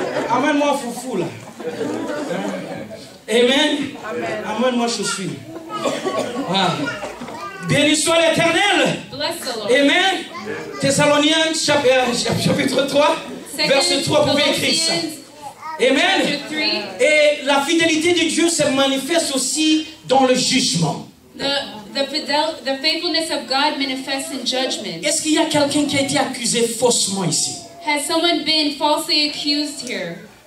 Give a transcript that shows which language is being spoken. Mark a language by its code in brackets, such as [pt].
[fr] Amène-moi foufou là. Hein? Amen. Amène-moi chaussure. Voilà. Béni soit l'Éternel. [en] Bless the Lord. [fr] Amen. Thessaloniens chapitre 3, verset 3, vous pouvez écrire ça. Amen. [en] Chapter 3. [fr] Et la fidélité de Dieu se manifeste aussi dans le jugement. [en] The faithfulness of God manifests in judgment. [fr] Est-ce qu'il y a quelqu'un qui a été accusé faussement ici? [en] Has someone been falsely accused here?